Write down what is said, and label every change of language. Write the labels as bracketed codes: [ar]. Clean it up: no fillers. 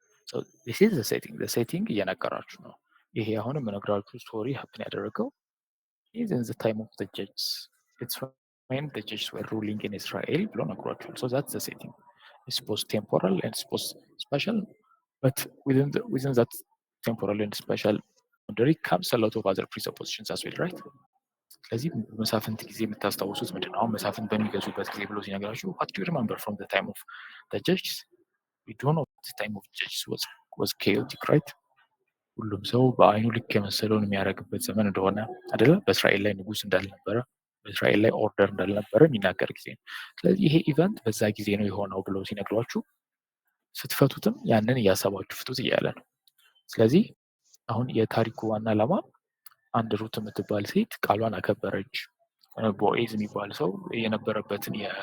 [en] so this is the setting [am] እየነገራችሁ ነው። ይሄ አሁን የምነግራችሁ ስቶሪ ሀፕን ያደረገው [en] is in the time of the judges. It's when the judges were ruling in Israel [am] ብሎ ነግሯችኋል። [en] so that's the setting. It's both temporal and it's both spatial, but within that temporal and spatial boundary comes a lot of other presuppositions as well, right? [am] ስለዚህ በመሳፍንት ጊዜ የምታስታውሱት ምንድን ነው? አሁን መሳፍንት በሚገዙበት ጊዜ ብሎ ሲነግራችሁ [en] what do you remember from the time of the judges? we don't know the time of judges was chaotic, right? [am] ሁሉም ሰው በአይኑ ልክ የመሰለውን የሚያደርግበት ዘመን እንደሆነ አይደለ? በእስራኤል ላይ ንጉስ እንዳልነበረ፣ በእስራኤል ላይ ኦርደር እንዳልነበረ የሚናገር ጊዜ ነው። ስለዚህ ይሄ ኢቨንት በዛ ጊዜ ነው የሆነው ብሎ ሲነግሯችሁ ስትፈቱትም ያንን እያሰባችሁ ፍቱት እያለ ነው። ስለዚህ አሁን የታሪኩ ዋና ዓላማ አንድ ሩት የምትባል ሴት ቃሏን አከበረች፣ ቦዔዝ የሚባል ሰው የነበረበትን